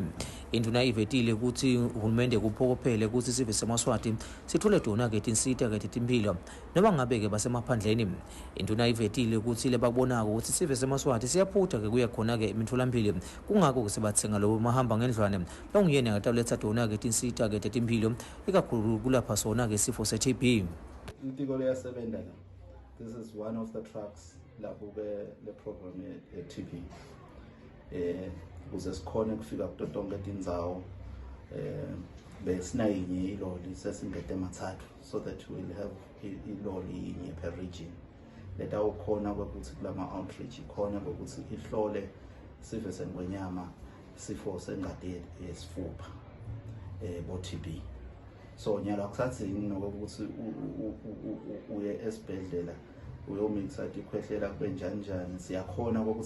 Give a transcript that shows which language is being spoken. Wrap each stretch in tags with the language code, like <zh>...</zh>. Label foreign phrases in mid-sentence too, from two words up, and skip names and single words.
<ss>Indvuna ivetile ukuthi uhulumende kuphokophele ukuthi sive seMaswati sithole tona-ke tinsita-ke tetimpilo noma ngabe-ke basemaphandleni. Indvuna ivetile ukuthi lebakubonako ukuthi sive seMaswati siyaphutha-ke kuya khona-ke emitholampilo kungako-ke sebathenga lobo mahamba ngendlwane longuyena tabuletsa tona-ke tinsita-ke tetimpilo ikakhulu kulapha sona-ke sifo se-TB. Litiko liyasebenza la.</ss> <en>This is one of the tracks</en> <ss>lapho-ke le program ye-TB. Ukuze sikhone kufika kuto tonke tindzawo besinayinye iloli sesingete mathathu</ss> <en>so that we'll have</en> <ss>iloli yinye</ss> <en>per region.</en> <ss>Leta ukhona kwekuthi kulama outreach ikhona kwekuthi ihlole sife sengwenyama sifo sengade yesifupha bo-TB. So nyalo akusathini nokuthi uye esibhedlela uyomikisa ikhwehlela kube njani siyakhona ukuthi</ss>